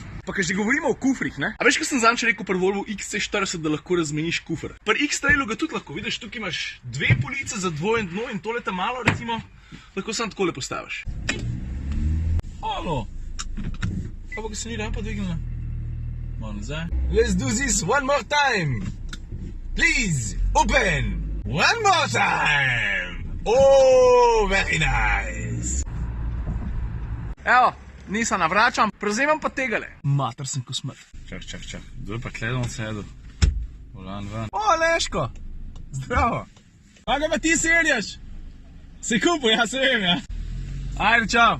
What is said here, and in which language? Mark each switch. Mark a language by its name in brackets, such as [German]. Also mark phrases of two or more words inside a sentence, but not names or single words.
[Slovenian] Pa kad že govorimo o kufrih, ne? A veš, kaj sem zanč rekel pri Volvo XC40, da lahko razmeniš kufr? Pri X-Trailu ga tudi lahko, vidiš, tukaj imaš 2 police za dvojen dno in tole ta malo, recimo, lahko sam takole postaviš. Alo! Kaj pa, ko se ni rampa dvignila? Malo nazaj. [English] Let's do this one more time! Please, open! One more time! Oh, very nice! [Slovenian] Evo! Nisem navračam, prevzemam pa tegale. Mater sem ko smrt. Čak. Kdo je pa tledom sedel? Volan ven. O, Leško! Zdravo! A ga pa ti serjaš? Se kupo, ja se vem, ja. Ajde, čau.